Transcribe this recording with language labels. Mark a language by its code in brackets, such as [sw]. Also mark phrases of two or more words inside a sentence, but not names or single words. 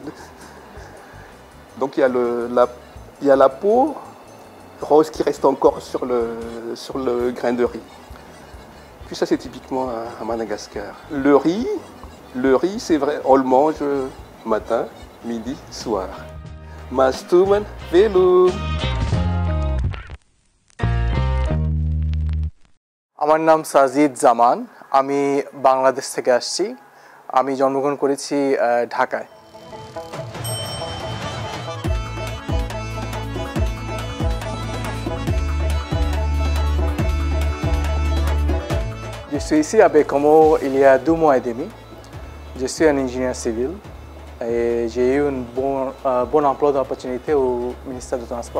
[fr] Donc il y a la peau rose qui reste encore sur le grain de riz. Puis ça, c'est typiquement à Madagascar. Le riz, c'est vrai, on le mange matin, midi, soir. Mastuman Velu. [bn] আমার নাম সাজিদ জামান, আমি বাংলাদেশ থেকে আসছি। আমি জন্মগ্রহণ করেছি ঢাকায়। [fr] Je suis ici à Baie-Comeau il y a 2 mois et demi. Je suis un ingénieur civil et j'ai eu un bon emploi d'opportunité au ministère du Transport.